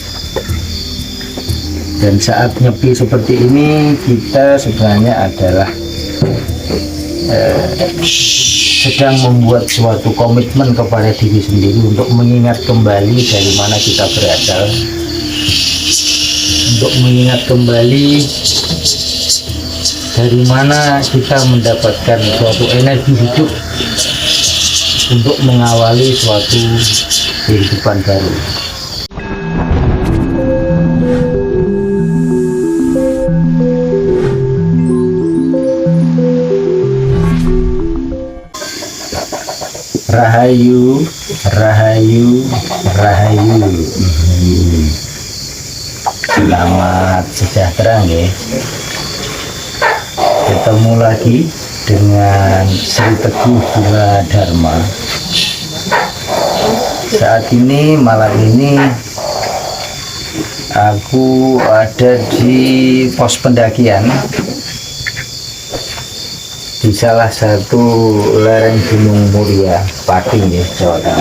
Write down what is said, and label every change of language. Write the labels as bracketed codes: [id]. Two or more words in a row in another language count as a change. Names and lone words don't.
[id] Dan saat nyepi seperti ini, kita sebenarnya adalah sedang membuat suatu komitmen kepada diri sendiri untuk mengingat kembali dari mana kita berasal, untuk mengingat kembali dari mana kita mendapatkan suatu energi hidup untuk mengawali suatu kehidupan baru. Rahayu, rahayu, rahayu. Selamat sejahtera nggih. Ketemu lagi dengan Sri Teguh Bunga Dharma. Saat ini, malam ini aku ada di pos pendakian di salah satu lereng Gunung Muria, Pati, Jawa Tengah.